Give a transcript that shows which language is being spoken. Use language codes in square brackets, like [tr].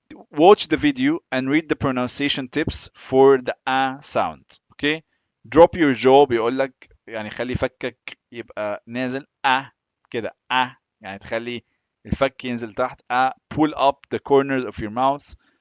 [en] Watch the video and read the pronunciation tips for the sound. okay. drop your jaw [ar] بيقول لك يعني خلي فكك يبقى نازل كده. يعني تخلي الفك ينزل تحت. [en] pull up the corners of your mouth.